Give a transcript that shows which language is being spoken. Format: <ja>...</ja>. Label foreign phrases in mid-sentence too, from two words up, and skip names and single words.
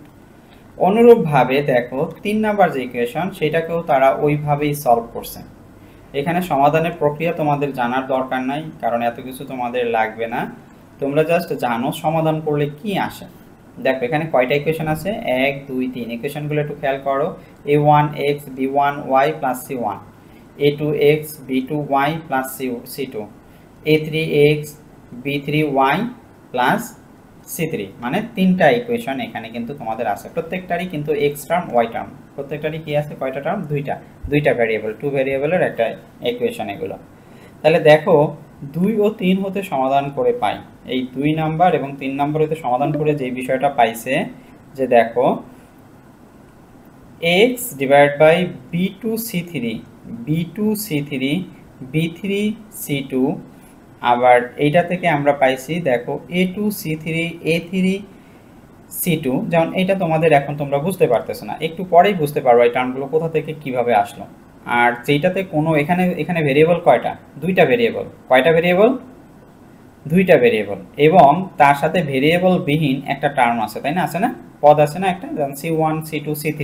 <bn>অনুরূপভাবে দেখো 3 নাম্বার যে ইকুয়েশন সেটাকেও তারা ওইভাবেই সলভ করছে। এখানে সমাধানের প্রক্রিয়া তোমাদের জানার দরকার নাই, কারণ এত কিছু তোমাদের লাগবে না। তোমরা জাস্ট জানো সমাধান করলে কি আসে। দেখো এখানে কয়টা ইকুয়েশন আছে, 1 2 3। ইকুয়েশনগুলো একটু খেয়াল করো। a1x b1y + c1, a2x b2y + c2, a3x b3y + c3। মানে তিনটা ইকুয়েশন এখানে কিন্তু তোমাদের আছে। প্রত্যেকটারই কিন্তু x টার্ম y টার্ম, প্রত্যেকটারই কি আছে, কয়টা টার্ম, দুইটা ভ্যারিয়েবল, 2 ভ্যারিয়েবলের একটা ইকুয়েশন এগুলো। তাহলে দেখো 2 ও 3 হতে সমাধান করে পাই। এই 2 নাম্বার এবং 3 নাম্বার হতে সমাধান করে যে বিষয়টা পাইছে যে দেখো x / b2c3 b2c3 b3c2, আবার এইটা থেকে আমরা পাইছি দেখো a2c3 a3c2। যেমন এটা তোমাদের এখন তোমরা বুঝতে পারতেছো না, একটু পরেই বুঝতে পারবো এই টার্মগুলো কোথা থেকে কিভাবে আসলো। আর যেটাতে কোনো এখানে ভেরিয়েবল কয়টা, দুইটা ভেরিয়েবল। কয়টা ভেরিয়েবল? দুইটা ভেরিয়েবল, এবং তার সাথে ভেরিয়েবল বিহীন একটা টার্ম আছে তাই না, আছে না, পদ আছে না একটা, যেমন c1 c2 c3।</bn>